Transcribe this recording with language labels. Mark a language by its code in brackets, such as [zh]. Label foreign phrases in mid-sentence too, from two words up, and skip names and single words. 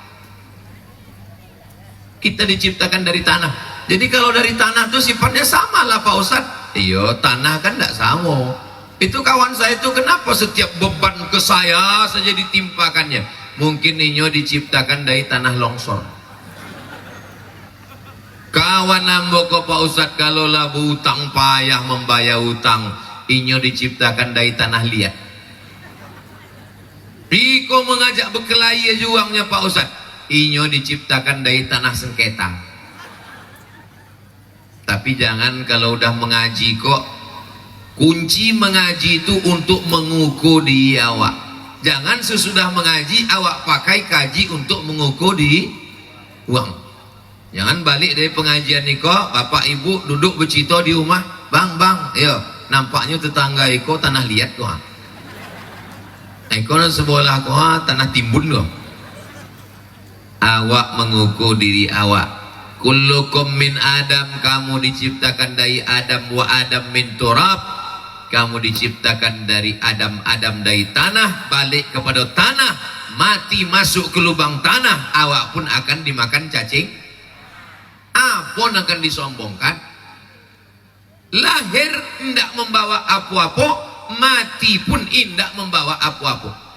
[id] Kita diciptakan dari tanah. Jadi kalau dari tanah itu sifatnya sama lah Pak Ustadz. Iya, tanah kan tidak sama. Itu kawan saya itu kenapa setiap beban ke saya saja ditimpakannya? Mungkin ini diciptakan dari tanah longsor. [min] Kawan ambo ko Pak Ustadz, kalau labu utang payah membayar utang, inyo diciptakan dari tanah liat. Iko mengajak berkelahi juangnya Pak Ustadz, inyo diciptakan dari tanah sengketa. [id] Tapi jangan kalau udah mengaji kok, kunci mengaji itu untuk mengukur di awak. Jangan sesudah mengaji awak pakai kaji untuk mengukur di uang. [min] Jangan balik dari pengajian niko, bapak ibu duduk bercita di rumah, bang, yo, nampaknya tetangga iko tanah liat kok. Iko sebelah kok tanah timbun kok. Awak mengukur diri awak. [ar] كلكم من آدم, [id] kamu diciptakan dari Adam, [ar] وآدم من تراب. [id] Kamu diciptakan dari Adam, Adam dari tanah, balik kepada tanah, mati masuk ke lubang tanah, awak pun akan dimakan cacing. Apapun akan disombongkan. Lahir tidak membawa apa-apa, mati pun tidak membawa apa-apa.